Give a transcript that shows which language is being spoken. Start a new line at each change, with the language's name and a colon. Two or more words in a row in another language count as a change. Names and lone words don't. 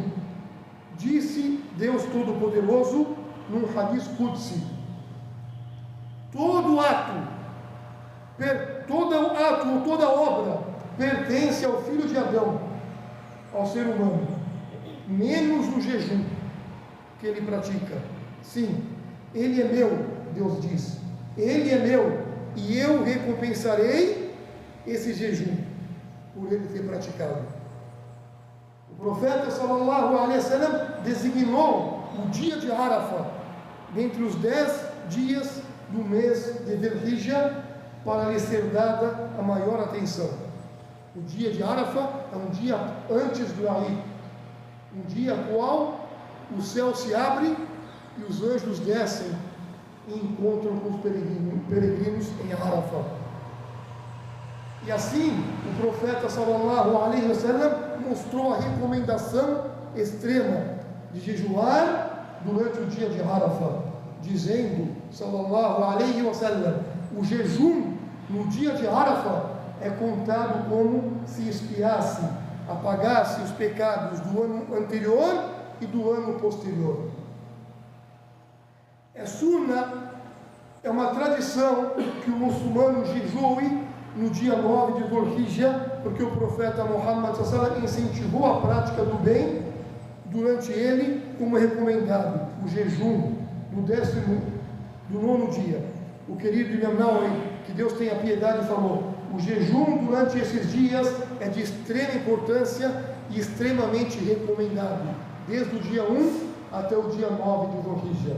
Portuguese: Disse Deus Todo-Poderoso num
Arabic: حديث قدسي:
Portuguese: todo ato ou toda obra pertence ao filho de Adão, ao ser humano, menos o jejum que ele pratica. Sim, ele é meu, Deus diz, ele é meu, e eu recompensarei esse jejum por ele ter praticado. O profeta
Arabic: صلى الله عليه وسلم
Portuguese: designou o dia de Arafah dentre os 10 dias do mês de Dhul-Hijjah para lhe ser dada a maior atenção. O dia de Arafah é um dia antes do Eid, um dia qual o céu se abre e os anjos descem e encontram com os peregrinos em Arafah. E assim, o profeta
Arabic: صلى الله عليه وسلم
Portuguese: mostrou a recomendação extrema de jejuar durante o dia de Arafah, dizendo,
Arabic: صلى الله عليه وسلم,
Portuguese: o jejum no dia de Arafah é contado como se expiasse, apagasse os pecados do ano anterior e do ano posterior. É sunnah, é uma tradição que o muçulmano jejue no dia 9 de Dhul-Hijjah, porque o profeta Muhammad
Arabic: صلى الله عليه وسلم
Portuguese: incentivou a prática do bem durante ele, como é recomendado, o jejum do 9º dia. O querido Imam Nawawi, que Deus tenha piedade, falou: o jejum durante esses dias é de extrema importância e extremamente recomendado, desde o dia 1 até o dia 9 de Dhul-Hijjah.